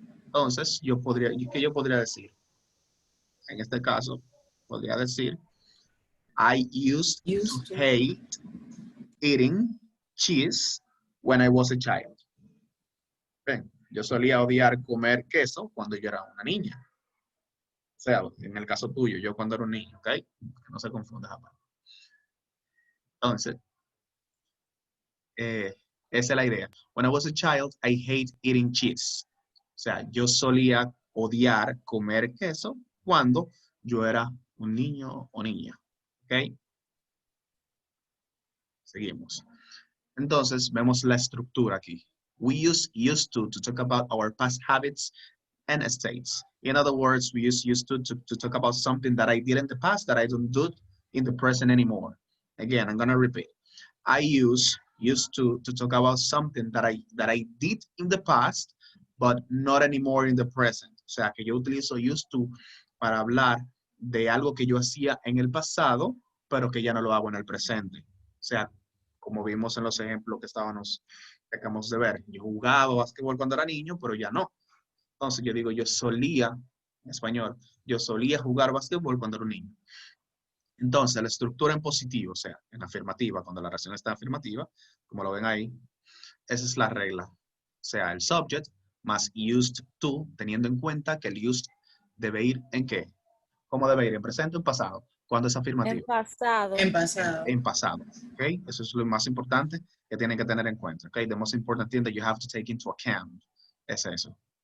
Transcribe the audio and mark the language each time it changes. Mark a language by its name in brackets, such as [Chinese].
[Spanish] Entonces, ¿qué yo podría decir? En este caso, podría decir, I used [English] Used to to. hate eating cheese when I was a child. [Spanish] Bien, yo solía odiar comer queso cuando yo era una niña. O sea, en el caso tuyo, yo cuando era un niño, ¿ok? No se confunda jamás. Entonces, esa es la idea. [English] When I was a child, I hate eating cheese. [Spanish] O sea, yo solía odiar comer queso cuando yo era un niño o niña. ¿Ok? Seguimos. Entonces, vemos la estructura aquí. [English] We use used to talk about our past habits and states. In other words, we use used to talk about something that I did in the past that I don't do in the present anymore. Again, I'm going to repeat. I used to talk about something that I did in the past, but not anymore in the present. [Spanish] O sea, que yo utilizo used to para hablar de algo que yo hacía en el pasado, pero que ya no lo hago en el presente. O sea, como vimos en los ejemplos que acabamos de ver. Yo jugaba básquetbol cuando era niño, pero ya no. Entonces yo digo, yo solía, en español, yo solía jugar básquetbol cuando era un niño. Entonces, la estructura en positivo, o sea, en afirmativa, cuando la oración está afirmativa, como lo ven ahí, esa es la regla. O sea, el subject más used to, teniendo en cuenta que el used debe ir ¿en qué? ¿Cómo debe ir? ¿En presente o en pasado? Cuando es En afirmativo. pasado. En pasado. En pasado. ¿Ok? Eso es lo más importante que tienen que tener en cuenta. ¿Ok? [English] The most important thing that you have to take into account es eso.